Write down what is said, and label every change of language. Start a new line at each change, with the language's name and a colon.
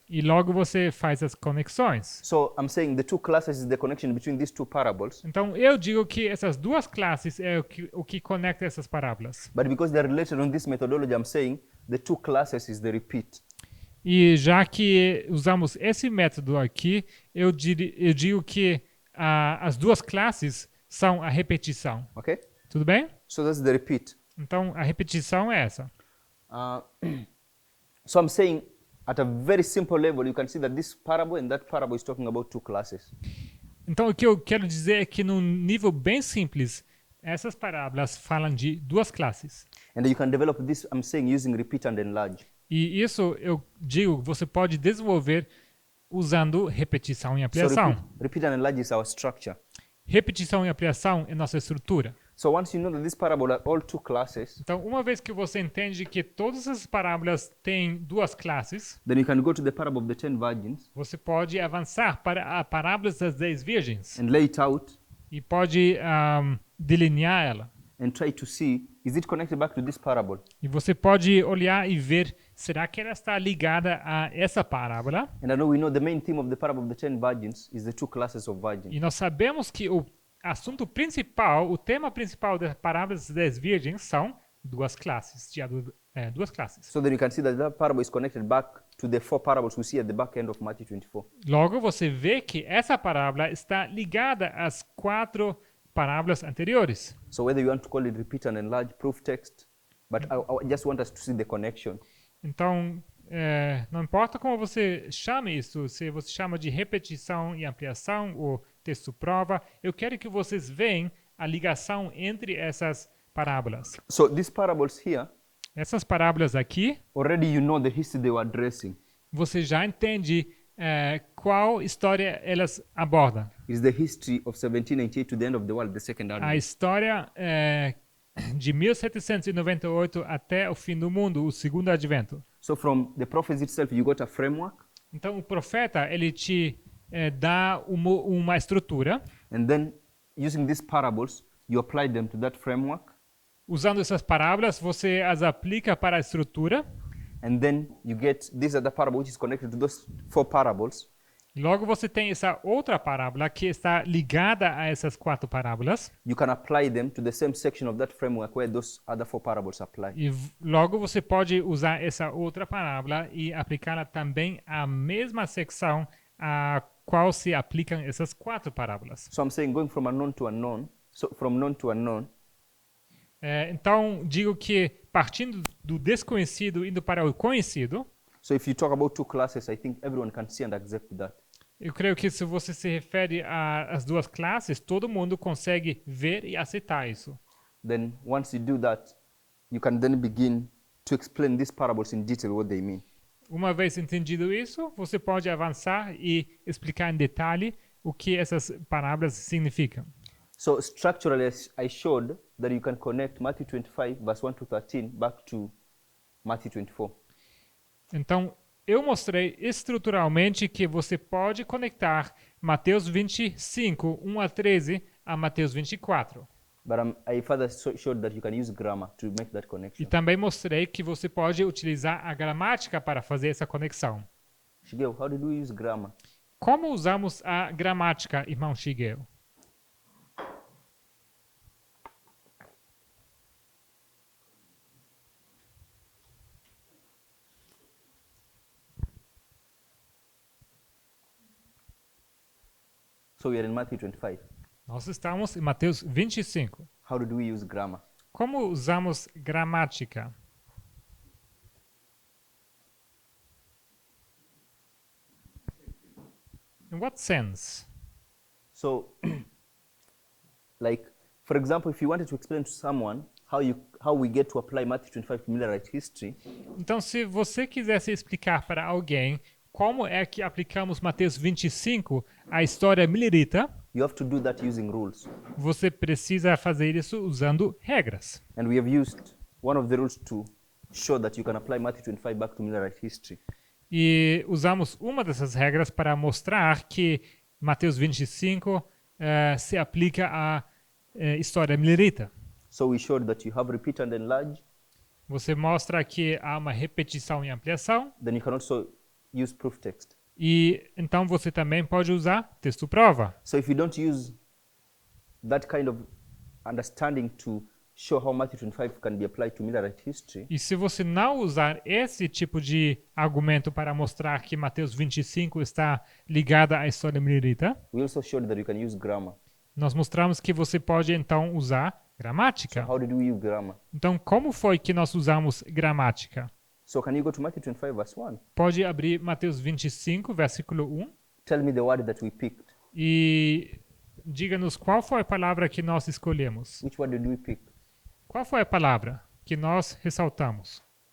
Portuguese: e logo você faz as conexões.
English: So I'm saying the two classes is the connection between these two parables,
Portuguese: Então, eu digo que essas duas classes é o que conecta essas parábolas.
English: but because they're related on this methodology, I'm saying the two classes is the repeat.
Portuguese: E já que usamos esse método aqui, eu digo que as duas classes são a repetição.
English: Okay?
Portuguese: Tudo bem?
English: So that's the repeat.
Portuguese: Então, a repetição é essa.
English: So I'm saying at a very simple level, you can see that this parable and that parable is talking about two classes.
Portuguese: Então, o que eu quero dizer é que, num nível bem simples, essas parábolas falam de duas classes.
English: And you can develop this, I'm saying, using repeat and enlarge.
Portuguese: E isso, eu digo, você pode desenvolver usando repetição e
English: So
Portuguese: ampliação.
English: repeat and enlarge is our structure.
Portuguese: Repetição e ampliação é nossa estrutura.
English: So once you know that this parable are all two classes,
Portuguese: Então, uma vez que você entende que todas as parábolas têm duas classes,
English: then you can go to the parable of the 10 virgins
Portuguese: você pode avançar para a parábola das 10 virgens
English: and lay it out
Portuguese: e pode delinear ela.
English: and try to see, is it connected back to this parable?
Portuguese: E você pode olhar e ver, será que ela está ligada a essa parábola?
English: And we know the main theme of the parable of the 10 virgins is the two classes of virgins.
Portuguese: E nós sabemos que o assunto principal, o tema principal da parábola das 10 virgens são duas classes. Duas classes.
English: So then you can see that that parable is connected back to the 4 parables we see at the back end of Matthew 24.
Portuguese: Logo, você vê que essa parábola está ligada às 4 parábolas anteriores.
English: So whether you want to call it repeat and enlarge, proof text, but I just want us to see the connection.
Portuguese: Então, não importa como você chame isso, se você chama de repetição e ampliação ou texto prova, eu quero que vocês vejam a ligação entre essas parábolas.
English: So these parables here,
Portuguese: Essas parábolas aqui,
English: already you know the history they were addressing.
Portuguese: você já entende qual história elas abordam.
English: It's the history of 1798 to the end of the world, the second
Portuguese: A
English: advent.
Portuguese: história de 1798 até o fim do mundo, o segundo advento.
English: So from the prophets itself, you got a framework,
Portuguese: Então, o profeta, ele te dá uma estrutura.
English: and then using these parables, you apply them to that framework,
Portuguese: Usando essas parábolas, você as aplica para a estrutura.
English: and then you get this other parable which is connected to those 4 parables,
Portuguese: Logo, você tem essa outra parábola que está ligada a essas 4 parábolas.
English: you can apply them to the same section of that framework where those other 4 parables apply.
Portuguese: E logo você pode usar essa outra parábola e aplicá-la também à mesma secção a qual se aplicam essas 4 parábolas.
English: So I'm saying going from unknown to unknown, so from known to unknown,
Portuguese: Então, digo que partindo do desconhecido indo para o conhecido,
English: so if you talk about 2 classes, I think everyone can see and accept that.
Portuguese: eu creio que se você se refere às 2 classes, todo mundo consegue ver e aceitar isso.
English: Then once you do that, you can then begin to explain these parables in detail what they mean.
Portuguese: Uma vez entendido isso, você pode avançar e explicar em detalhe o que essas parábolas significam.
English: So structurally, I showed that you can connect Matthew 25, verse 1 to 13, back to Matthew 24.
Portuguese: Então, eu mostrei estruturalmente que você pode conectar Mateus 25, 1 a 13, a Mateus 24.
English: But I further showed that you can use grammar to make that
Portuguese: E
English: connection.
Portuguese: também mostrei que você pode utilizar a gramática para fazer essa conexão.
English: Shigeo, how did we use grammar?
Portuguese: Como usamos a gramática, irmão Shigeo?
English: So we are in Matthew 25.
Portuguese: Nós estamos em Mateus 25.
English: How did we use grammar?
Portuguese: Como usamos gramática?
English: In what sense? So, like, for example, if you wanted to explain to someone how we get to apply Matthew 25 to Millerite history,
Portuguese: Então, se você quisesse explicar para alguém como é que aplicamos Mateus 25 à história milerita,
English: you have to do that using rules.
Portuguese: você precisa fazer isso usando regras.
English: And we have used one of the rules to show that you can apply Matthew 25 back to Millerite history.
Portuguese: E usamos uma dessas regras para mostrar que Mateus 25 se aplica à história milerita.
English: So we showed that you have repeat and enlarge,
Portuguese: Você mostra que há uma repetição e ampliação,
English: then you can also use proof text.
Portuguese: e então você também pode usar texto prova.
English: So if you don't use that kind of understanding to show how Matthew 25 can be applied to Millerite history,
Portuguese: E se você não usar esse tipo de argumento para mostrar que Mateus 25 está ligada à história milerita,
English: we also showed that you can use grammar.
Portuguese: nós mostramos que você pode então usar gramática.
English: How did we use grammar?
Portuguese: Então, como foi que nós usamos gramática?
English: So can you go to Matthew 25 verse 1?
Portuguese: Pode abrir Mateus 25, versículo 1,
English: Tell me the word that we picked.
Portuguese: e diga-nos qual foi a palavra que nós escolhemos.
English: Which word did we pick?
Portuguese: Qual foi a palavra que nós ressaltamos?